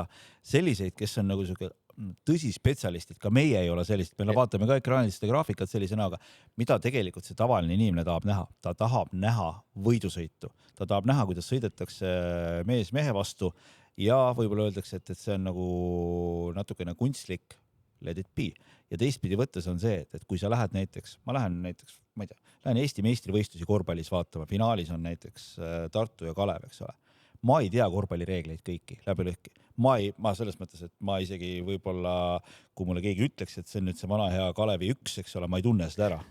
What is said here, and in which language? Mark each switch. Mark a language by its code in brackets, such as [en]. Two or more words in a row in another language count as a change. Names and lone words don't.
[et] Selliseid, kes on nagu tõsi spetsialistid, ka meie ei ole sellist, me vaatame ka ekraaniliste graafikat sellise näoga, mida tegelikult see tavaline inimene tahab näha. Ta tahab näha võidusõitu. Ta tahab näha, kuidas sõidetakse mees mehe vastu ja võib-olla öeldakse, et see on nagu natukene kunstlik [en] let it be. [et] Ja teistpidi võttes on see, et kui sa lähed näiteks, ma ei tea, lähen Eesti meistrivõistlusi korvpallis vaatama, finaalis on näiteks Tartu ja Kalev, eks ole. Ma ei tea korvpallireegleid kõiki läbi lõhki. Ma selles mõttes, et ma isegi võib-olla, kui mulle keegi ütleks, et see on nüüd see vana hea Kalevi 1, eks ole, ma ei tunne seda ära.